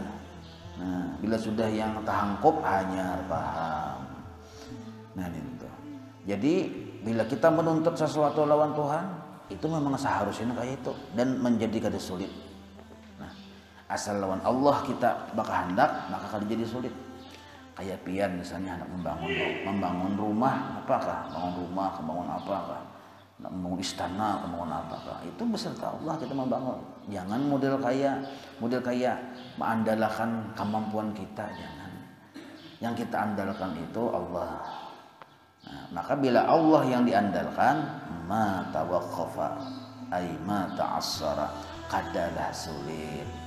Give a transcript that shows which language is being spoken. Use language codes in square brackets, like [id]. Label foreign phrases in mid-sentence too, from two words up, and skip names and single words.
[bjn] Nah, bila sudah yang tahangkup hanya paham. Nah, itu. Jadi bila kita menuntut sesuatu lawan Tuhan, itu memang seharusnya kayak itu dan menjadi kada sulit. Nah, asal lawan Allah kita bakal hendak, maka kada jadi sulit. Kayak pian misalnya anak membangun rumah apakah bangun rumah membangun apakah nak membangun istana membangun apakah itu beserta Allah kita membangun jangan model kayak mengandalkan kemampuan kita jangan yang kita andalkan itu Allah nah, maka bila Allah yang diandalkan [ar] ما توقف أي ما تعسر [bjn] kadalah sulit